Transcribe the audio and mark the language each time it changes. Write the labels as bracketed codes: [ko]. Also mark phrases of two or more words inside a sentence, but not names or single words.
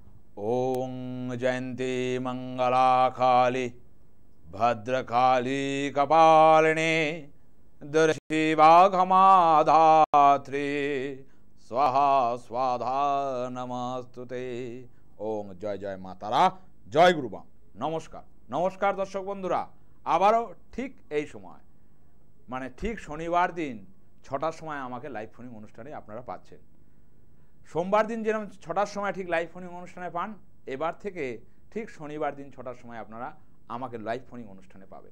[sa] ओं जयंती मंगला काली भद्रकाली कपालिनी दुर्शी वाघमाधात्री स्वाहा स्वाधा नमस्तुते। [bn] ওঁ জয় জয় মাতারা, জয় গুরুবা। নমস্কার নমস্কার দর্শক বন্ধুরা, আবারো ঠিক এই সময় মানে ঠিক শনিবার দিন ৬টার সময় আমাকে লাইভ ফোনিং অনুষ্ঠানে আপনারা পাচ্ছেন। সোমবার দিন যেরকম ৬টার সময় ঠিক লাইভ ফোনিং অনুষ্ঠানে পান, এবার থেকে ঠিক শনিবার দিন ৬টার সময় আপনারা আমাকে লাইভ ফোনিং অনুষ্ঠানে পাবেন।